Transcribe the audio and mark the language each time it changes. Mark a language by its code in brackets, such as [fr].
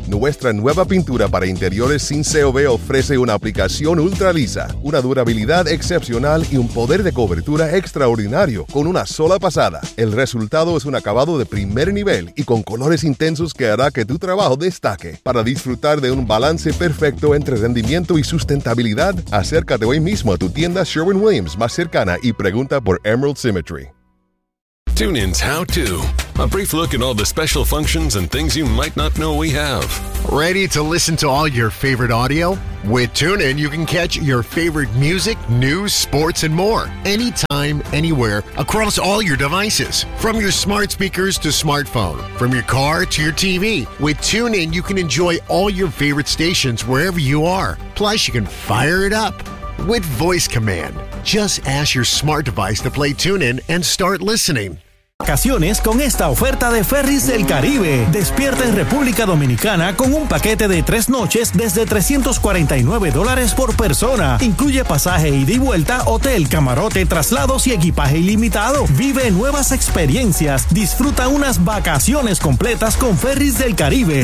[es] Nuestra nueva pintura para interiores sin COV ofrece una aplicación ultra lisa, una durabilidad excepcional y un poder de cobertura extraordinario con una sola pasada. El resultado es un acabado de primer nivel y con colores intensos que hará que tu trabajo destaque. Para disfrutar de un balance perfecto entre rendimiento y sustentabilidad, acércate hoy mismo a tu tienda Sherwin-Williams más cercana y pregunta por Emerald Symmetry. [en] TuneIn's How To, a brief look at all the special functions and things you might not know we have. Ready to listen to all your favorite audio? With TuneIn, you can catch your favorite music, news, sports, and more anytime, anywhere, across all your devices. From your smart speakers to smartphone, from your car to your TV. With TuneIn, you can enjoy all your favorite stations wherever you are. Plus, you can fire it up with voice command. Just ask your smart device to play TuneIn and start listening. [es] Vacaciones con esta oferta de Ferries del Caribe. Despierta en República Dominicana con un paquete de tres noches desde $349 por persona. Incluye pasaje ida y vuelta, hotel, camarote, traslados y equipaje ilimitado. Vive nuevas experiencias. Disfruta unas vacaciones completas con Ferries del Caribe.